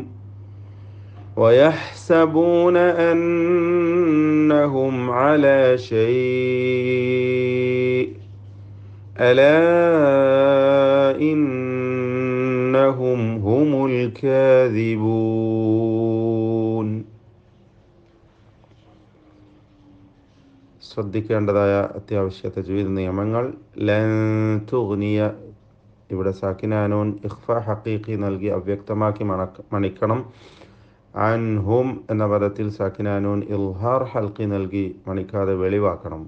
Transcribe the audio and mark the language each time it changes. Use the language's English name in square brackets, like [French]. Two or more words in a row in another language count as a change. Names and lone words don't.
[Arabic] ويحسبون أنهم على شيء ألا إنهم هم الكاذبون. [Malayalam] ശ്രദ്ധിക്കേണ്ടതായ അത്യാവശ്യ തജ്വീദ് നിയമങ്ങൾ. [Arabic] لن تغني, [Malayalam] ഇവിടെ [Arabic] ساكنة نون إخفاء حقيقي [Malayalam] നൽകി അവ്യക്തമാക്കി മണിക്കണം. അൻഹും എന്ന പദത്തിൽ [Arabic] ساكنة نون إظهار حلقي [Malayalam] നൽകി മണിക്കാതെ വെളിവാക്കണം.